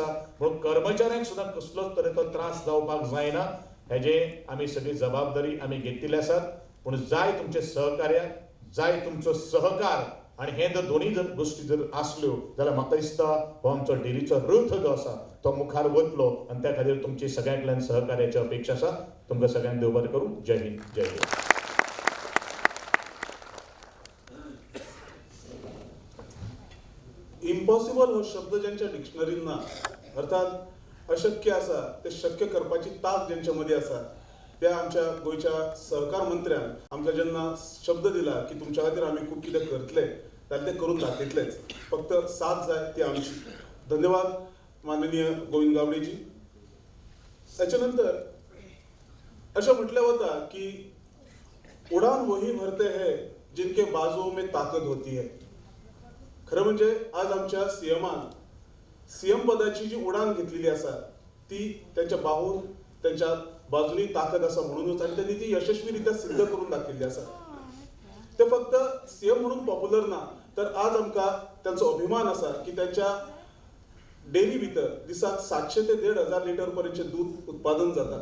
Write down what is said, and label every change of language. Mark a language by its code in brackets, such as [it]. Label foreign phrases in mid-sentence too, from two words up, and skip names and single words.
[kok] म्हणून कर्मचाऱ्यांक सुद्दां कसलोच तरेचो त्रास जावपाक जायना हेजे आमी सगळी जबाबदारी आमी घेतिल्ली आसात. पूण जाय तुमचे सहकार्य, जाय तुमचो सहकार, आणि हे जर दोन्ही जर गोष्टी जर आसल्यो जाल्यार म्हाका दिसता हो आमचो डेरीचो रथ जो आसा तो मुखार वतलो. आणि त्या खातीर तुमची सगळ्यांतल्यान सहकार्याची अपेक्षा आसा. तुमकां सगळ्यांक देव बरें करूं. [hi] जय हिंद, जय हिंद. [kok] इम्पॉसिबल हो शब्द ज्यांच्या डिक्शनरीन ना, अर्थात अशक्य आसा ते शक्य करपाची ताक ज्यांच्या मध्ये आसा, त्या आमच्या गोयच्या सहकार मंत्र्यान आमकां जेन्ना शब्द दिला की तुमच्या खातीर आमी खूब कितें करतले जाल्यार ते करून दाखयतलेच. फक्त साथ जाय ती आमची. धन्यवाद माननीय गोविंद गावडेजी. त्याच्यानंतर अशें म्हटलें वता की [hi] उडान वही भरते है जिनके बाजुओं में ताकद होती है. [kok] खरं म्हणजे आज आमच्या सीएम पदाची जी उडान घेतलेली आसा ती त्यांच्या बाहून त्यांच्या बाजूनी ताकद आसा म्हणूनच आणि त्यांनी ती यशस्वीरित्या सिद्ध करून दाखयल्ली आसा. ते फक्त सीएम म्हणून पॉप्युलर ना, तर आज आमकां त्यांचो अभिमान आसा की त्यांच्या डेअरी भितर दिसाक 700 ते 1,500 लिटर पर्यंतचे दूध उत्पादन जाता.